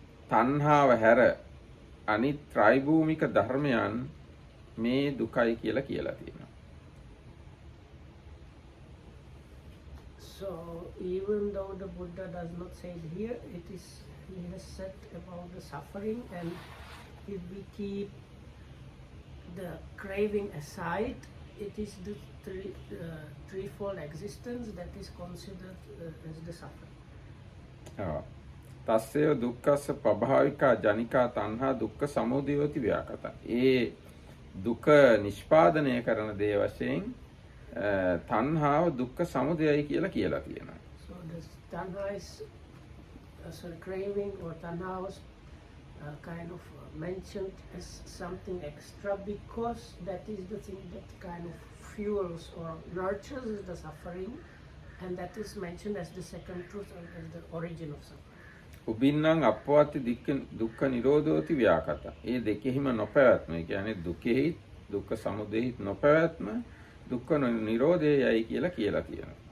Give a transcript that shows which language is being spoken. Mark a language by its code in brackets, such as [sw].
[si] තණ්හාව හැර අනිත් ත්‍රිභූමික ධර්මයන් මේ දුකයි කියලා තියෙනවා. [en] So even though the Buddha does not say it here, he has said about the suffering, and if we keep the craving aside, it is the threefold existence that is considered as the suffering. [pi] තස්සය දුක්ඛස්ස පභාවිකා ජනිකා තණ්හා දුක්ඛ සමුදයෝති ව්‍යාකතා. [si] ඒ දුක නිෂ්පාදනය කරන දේ වශයෙන් තණ්හාව දුක්ඛ සමුදයයි කියලා තියෙනවා. [en] So the tanha is craving or tanha was kind of mentioned as something extra because that is the thing that kind of fuels or nurtures the suffering, and that is mentioned as the second truth or as the origin of suffering. [pi] උබින්නම් අපවත්ති දුක්ඛ නිරෝධෝති ව්‍යාකතා. [si] ඒ දෙකෙහිම නොපැවැත්ම. ඒ කියන්නේ දුකෙහි දුක්ඛ සමුදයෙහි නොපැවැත්ම දුක්ඛ නිරෝධයයි කියලා තියෙනවා.